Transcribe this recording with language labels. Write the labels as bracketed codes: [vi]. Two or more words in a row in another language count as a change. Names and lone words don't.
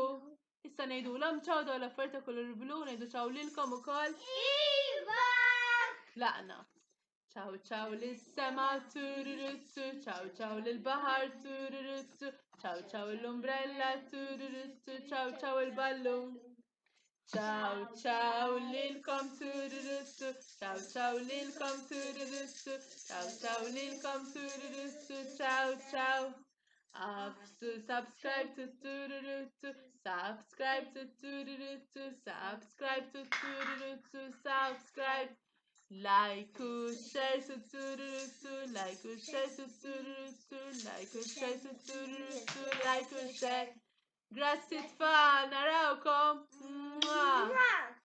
[mt] Issa ngħidulhom ċaw dawn l-affarijiet ta' kulur blu, ngħidu ċaw lilkom ukoll. Laqna. Ċaw ċaw lis-sema tururuttu, ċaw ċaw lill-baħar tururuttu, ċaw ċaw l-umbrella tururuttu, ċaw ċaw il-ballun. Ciao ciao lilkom tururuttu, ciao ciao lilkom tururuttu, ciao ciao lilkom tururuttu, ciao ciao. [en] Subscribe to tururuttu, subscribe to tururuttu, subscribe to tururuttu, subscribe. Like u share to tururuttu, like u share to tururuttu, like u share to tururuttu, like u share. [mt] Grazzi tfal, narawkom.